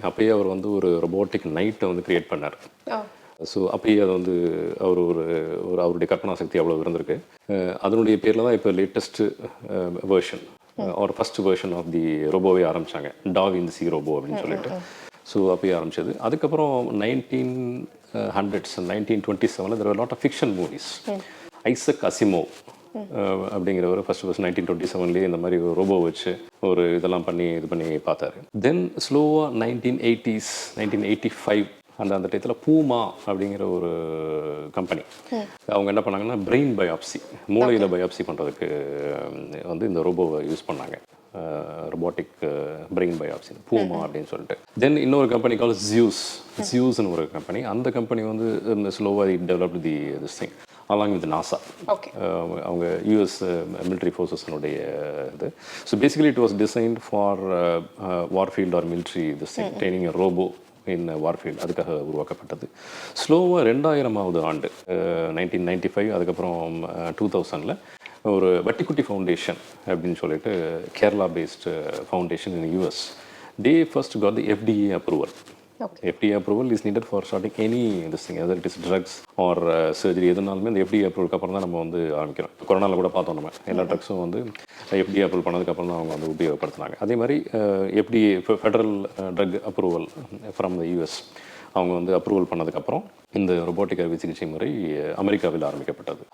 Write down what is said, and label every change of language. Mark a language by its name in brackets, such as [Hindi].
[Tamil] அப்பயே அவர் வந்து ஒரு ரொபோட்டிக் நைட்டை வந்து கிரியேட் பண்ணார். ஸோ அப்பயே அது வந்து அவர் ஒரு அவருடைய கற்பனா சக்தி அவ்வளோ இருந்திருக்கு. அதனுடைய பேரில் தான் இப்போ லேட்டஸ்ட்டு வேர்ஷன் ஒரு ஃபர்ஸ்ட் வேர்ஷன் ஆஃப் தி ரோபோவே ஆரம்பித்தாங்க, டாவின்சி ரோபோ அப்படின்னு சொல்லிட்டு. ஸோ அப்பயே ஆரம்பிச்சது. அதுக்கப்புறம் [English] 1927 there were a lot of fiction movies. [Tamil] Isaac Asimov அப்படிங்கிறவர் ஃபர்ஸ்ட் 1927 இந்த மாதிரி ஒரு ரோபோ வச்சு ஒரு இதெல்லாம் பண்ணி பார்த்தாரு. தென் ஸ்லோவாக 1985 அந்த டயத்தில் பூமா அப்படிங்கிற ஒரு கம்பெனி அவங்க என்ன பண்ணாங்கன்னா பிரெயின் பயாப்சி, மூளையில் பயாப்சி பண்ணுறதுக்கு வந்து இந்த ரோபோவை யூஸ் பண்ணாங்க. ரொபோட்டிக் பிரெயின் பயாப்சி பூமா அப்படின்னு சொல்லிட்டு. தென் இன்னொரு கம்பெனி கால் ஜியூஸ்னு ஒரு கம்பெனி. அந்த கம்பெனி வந்து இந்த ஸ்லோவாக [English] Developed the this thing along with NASA. [Tamil] அவங்க யூஎஸ் மிலிட்ரி ஃபோர்ஸஸ்னுடைய இது. [English] So basically it was designed for warfield or military this thing training robot in warfield. [Tamil] அதுக்காக உருவாக்கப்பட்டது. ஸ்லோவாக 2000ஆவது ஆண்டு 1995 அதுக்கப்புறம் 2000 ஒரு வட்டிக்குட்டி ஃபவுண்டேஷன் அப்படின்னு சொல்லிட்டு Kerala [English] Based foundation in US. they first got the FDA approval. FDA approval is needed for starting any this thing, whether it is drugs or surgery. [Tamil] எதுனாலுமே இந்த FDA approval அப்புறம் தான் நம்ம வந்து ஆரம்பிக்கிறோம். கொரோனாவில் கூட பார்த்தோம் நம்ம எல்லா ட்ரக்ஸும் வந்து FDA approval பண்ணதுக்கப்புறம் தான் அவங்க வந்து உபயோகப்படுத்தினாங்க. அதே மாதிரி FDA [English] federal drug approval from the US [Tamil] அவங்க வந்து அப்ரூவல் பண்ணதுக்கப்புறம் இந்த ரொபோட்டிக் அறுவை சிகிச்சை முறை அமெரிக்காவில் ஆரம்பிக்கப்பட்டது.